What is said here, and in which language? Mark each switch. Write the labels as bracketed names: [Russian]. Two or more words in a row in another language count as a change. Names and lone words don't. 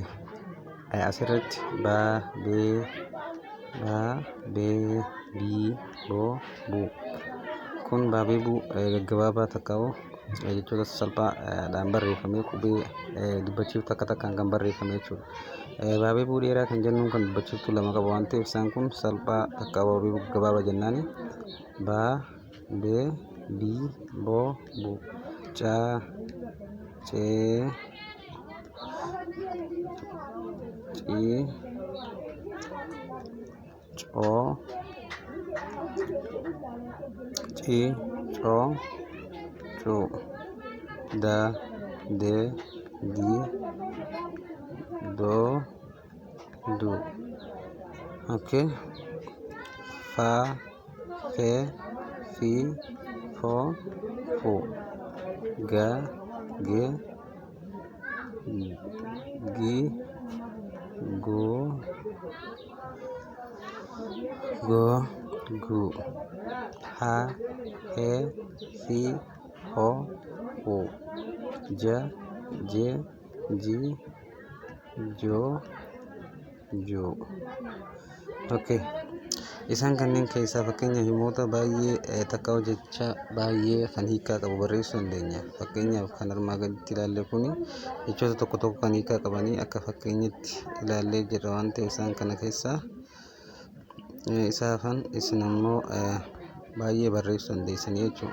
[Oromo] Asirratti baabeebuu kun baabeebuu gaggabaabaa takkaa'u jechoota sasalphaadhaan barreeffamee qubee dubbachiif takka takkaan kan barreeffame jechuudha. Baabeebuu dheeraa kan jennuun kan dubbachiiftuu lama qaba waan ta'eef isaan kun salphaa takka baabeebuu gaggabaabaa jennaani. Baabeebuu caa cee cii coo cuu da de di do du. Okay. Fa fe fi fo fu ga ge gi go gu ha he fi ho hu ja je ji jo ju. Okay. Isaan kanneen keessaa fakkeenya himoota baay'ee takkaa'u jecha baay'ee kan hiikaa qabu barreessuu dandeenya. Fakkeenyaaf kan armaa gaditti ilaalle kuni jechoota tokko tokko kan hiikaa qabanii akka fakkeenyatti ilaallee jirra waan ta'eef isaan kana keessaa isaafan isin ammoo baay'ee barreessuu dandeessanii jechuudha.